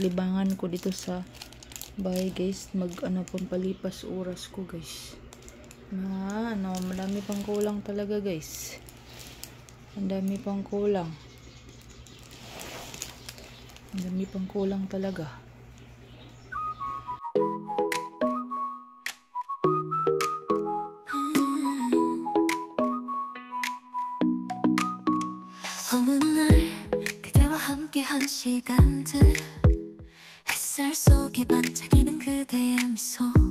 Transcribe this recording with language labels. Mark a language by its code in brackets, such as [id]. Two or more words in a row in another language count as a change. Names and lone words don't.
[tl] Libangan ko dito sa bahay guys. Mag ano pang palipas oras ko guys. Madami pang kulang talaga guys. Ang dami pang kulang. Ang dami pang kulang talaga. [ko] 어느 날 그대와 함께한 시간들 햇살 속에 반짝이는 그대의 미소